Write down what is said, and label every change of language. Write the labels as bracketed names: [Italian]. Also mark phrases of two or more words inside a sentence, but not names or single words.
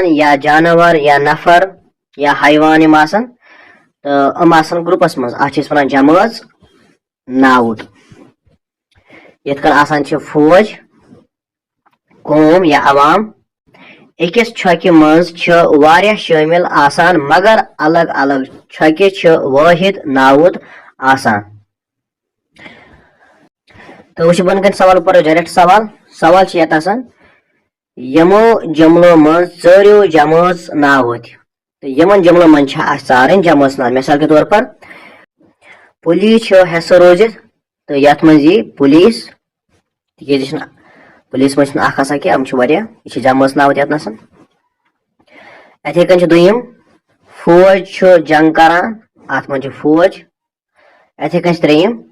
[Kashmiri] یا جانور یا نفر یا حیوان یِم آسان تہٕ یِم آسان گروپس منٛز اتھ چھِ أسۍ ونان جمٲژ ناوُت یِتھ کٔنۍ آسان چھِ فوج قوم یا عوام أکِس چھۄکہِ منٛز چھِ واریاہ شٲمِل آسان مگر الگ الگ چھۄکہِ چھِ وٲحد ناوُت آسان تہٕ وٕچھ بۄن کَنۍ سوال پرو ڈایریکٹ سوال چھِ یتھ آسان یِمو جملو منٛز ژٲرِو جمٲژ ناوٕتۍ تہٕ یِمن جملو منٛز چھِ اَسہِ ژارٕنۍ جمٲژ ناو [Urdu] مثال کے طور پر [Kashmiri] پُلیٖس چھُ حیثر روٗزِتھ تہٕ یتھ منٛز یی پُلیٖس تِکیٛازِ یہِ چھُنہٕ پُلیٖس منٛز چھُنہٕ اکھ آسان کینٛہہ یِم چھِ واریاہ یہِ چھِ جمٲژ ناوٕتۍ یتنس یِتھٕے کٔنۍ چھُ دوٚیِم فوج چھُ جنگ کران اتھ منٛز چھُ فوج یِتھٕے کٔنۍ چھِ ترٛیٚیِم